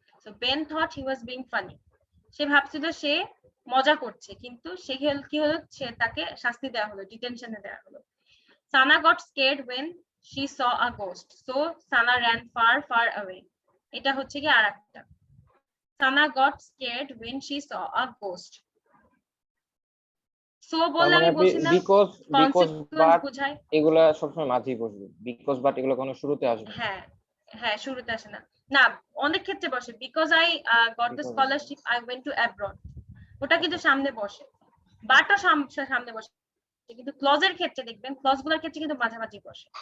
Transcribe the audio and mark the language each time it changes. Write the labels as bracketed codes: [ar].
[en] So Ben thought he was being funny, [bn] সে ভাবছিল সে মজা করছে, কিন্তু সে কি হলো, সে তাকে শাস্তি দেওয়া হলো, ডিটেনশনে দেওয়া হলো। [en] Sana got scared when she saw a ghost, so Sana ran far away. [bn] এটা হচ্ছে কি আরেকটা, [en] Sana got scared when she saw a ghost. [bn] So বললে আমি বলছি না [en] because consequence but [bn] বোঝায়, এগুলা সবসময় মাঝেই বসবে, বিকজ বাট এগুলো কোনো শুরুতে আসবে না। হ্যাঁ হ্যাঁ শুরুতে আসে না, না অনেক ক্ষেত্রে বসে, [en] because I got the scholarship I went to abroad, [bn] ওটা কিন্তু সামনে বসে, বাটও সামনে বসে, কিন্তু ক্লজের ক্ষেত্রে দেখবেন, ক্লজগুলোর ক্ষেত্রে কিন্তু মাঝামাঝি বসে।